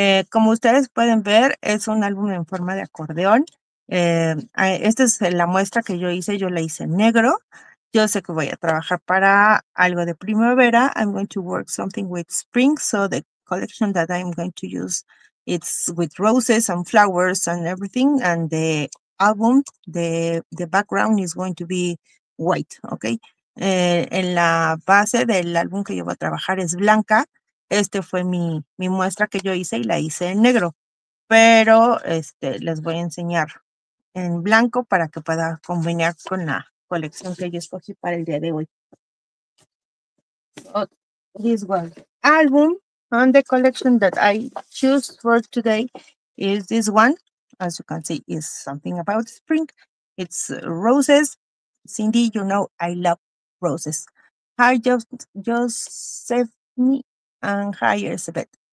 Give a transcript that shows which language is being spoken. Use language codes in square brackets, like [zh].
[es] Como ustedes pueden ver, es un álbum en forma de acordeón. Esta es la muestra que yo la hice en negro. Yo sé que voy a trabajar para algo de primavera. [en] I'm going to work something with spring, so the collection that I'm going to use, it's with roses and flowers and everything, and the album, the background is going to be white, okay? [es] En la base del álbum que yo voy a trabajar es blanca. Este fue mi muestra que yo hice y la hice en negro, pero les voy a enseñar en blanco para que pueda combinar con la colección que yo escogí para el día de hoy. [en] So, this was the album, and the collection that I choose for today is this one. As you can see, is something about spring. It's roses. Cindy, you know I love roses. Hi, Josephine, and hi, Elizabeth.